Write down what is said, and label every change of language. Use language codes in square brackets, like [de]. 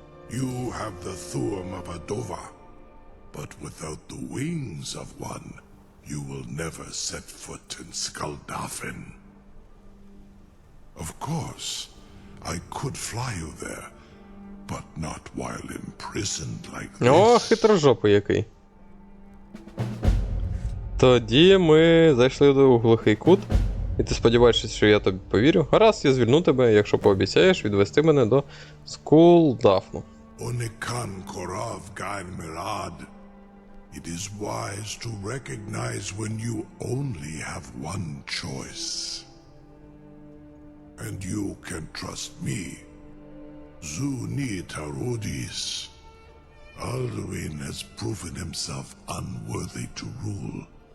[en] You have the Thuum of a Dova, but without the wings of one, you will never set foot in Skuldafn. Of course, I could fly you there, but not while imprisoned like this. [uk] О, хитрожопий який. Тоді ми зайшли до глухий кут. І ти сподіваєшся, що я тобі повірю? Гаразд, я звільню тебе, якщо пообіцяєш відвести мене до Скулдафну. Onikan Korav Gain Mirad. [en] It is wise to recognize when you only have one choice. And you can trust me. Zuni Tarudis. Alduin has proven himself unworthy to rule.